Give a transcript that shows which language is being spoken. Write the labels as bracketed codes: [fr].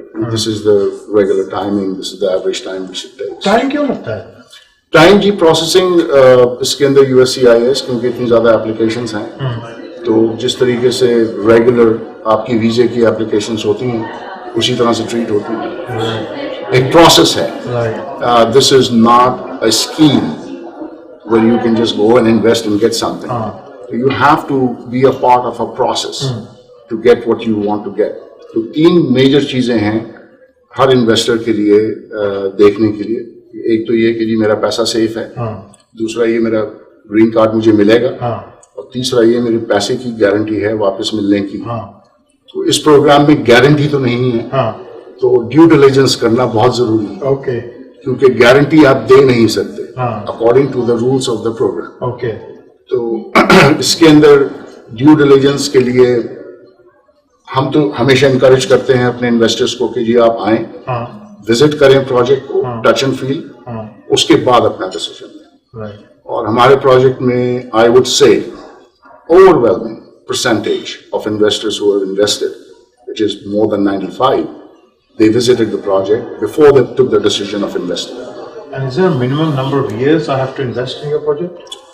[en] This is the regular timing, this is the average time we should take. [hi] Time क्यों लगता है? Time की processing इसके अंदर USCIS, क्योंकि इतनी ज़्यादा एप्लीकेशंस हैं, तो जिस तरीके से रेगुलर आपकी वीज़े की एप्लीकेशंस होती हैं उसी तरह से ट्रीट होती हैं. एक प्रोसेस है. [en] This is not a scheme where you can just go and invest and get something. You have to be a part of a process to get what you want to get. [hi] तो 3 major चीज़ें हैं हर investor के लिए देखने के लिए. एक तो ये कि जी मेरा पैसा सेफ है, दूसरा ये मेरा ग्रीन कार्ड मुझे मिलेगा, और तीसरा ये मेरे पैसे की गारंटी है वापस मिलने की. तो इस प्रोग्राम में गारंटी तो नहीं है, तो ड्यू डिलिजेंस करना बहुत जरूरी है. क्योंकि गारंटी आप दे नहीं सकते [en] According to the rules of the program. [hi] तो इसके अंदर ड्यू डिलिजेंस के लिए हम तो हमेशा इनकरेज करते हैं अपने इन्वेस्टर्स को कि जी आप आए, विजिट करें प्रोजेक्ट को, [en] touch and feel, [hi] उसके बाद अपना डिसीजन लें. और हमारे प्रोजेक्ट में [en] I would say overwhelming percentage of investors who have invested, which is more than 95, they visited the project before they took the decision of investing. And is there a minimum number of years I have to invest in your project?